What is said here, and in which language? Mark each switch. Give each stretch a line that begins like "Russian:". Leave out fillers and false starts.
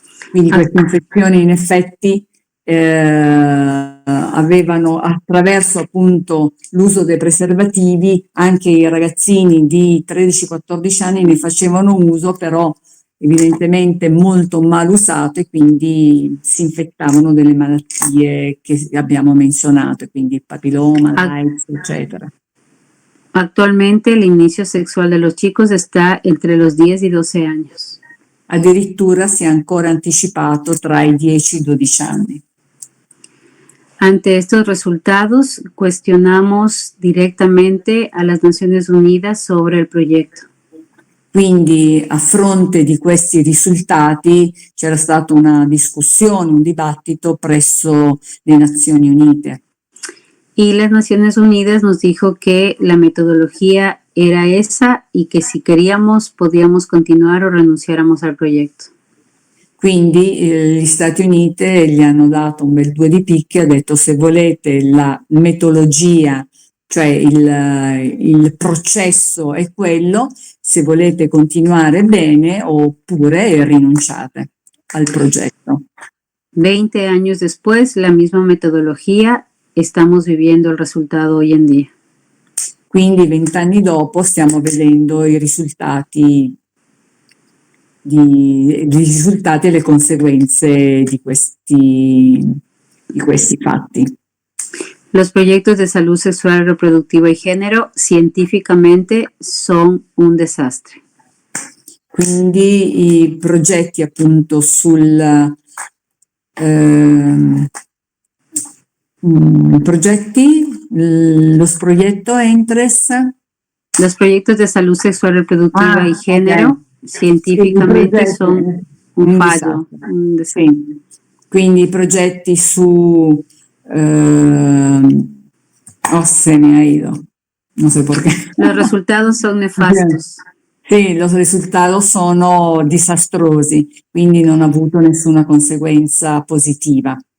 Italian: Quindi queste infezioni in effetti avevano, attraverso appunto l'uso dei preservativi, anche i ragazzini di 13-14 anni ne facevano uso, però evidentemente molto mal usato, e quindi si infettavano delle malattie che abbiamo menzionato, quindi il papilloma, l'AIDS, eccetera.
Spanish: Actualmente el inicio sexual de los chicos está entre los 10 y 12 años.
Italian: Addirittura si è ancora anticipato tra i 10 e i 12 anni.
Spanish: Ante estos resultados, cuestionamos directamente a las Naciones Unidas sobre el proyecto.
Italian: Quindi a fronte di questi risultati c'era stata una discussione, un dibattito presso le Nazioni Unite.
Spanish: Y las Naciones Unidas nos dijo que la metodología era esa y que si queríamos podíamos continuar o renunciáramos al proyecto.
Italian: Quindi gli Stati Uniti gli hanno dato un bel due di picche e ha detto: se volete la metodologia, cioè il processo è quello, se volete continuare bene oppure rinunciate al progetto.
Spanish: 20 años después, la misma metodología, estamos viviendo el resultado hoy en día.
Italian: Quindi 20 anni dopo stiamo vedendo i risultati e le conseguenze di questi fatti.
Spanish: Los proyectos de salud sexual, reproductiva y género científicamente son un desastre.
Italian: Quindi i progetti appunto
Spanish: los proyectos Los proyectos de salud sexual, reproductiva y género, okay, científicamente son un fallo.
Italian: Sì. Quindi i progetti su
Spanish: se me ha ido, no sé por qué. Los resultados son nefastos.
Italian: Sì, i risultati sono disastrosi, quindi non ha avuto nessuna conseguenza positiva.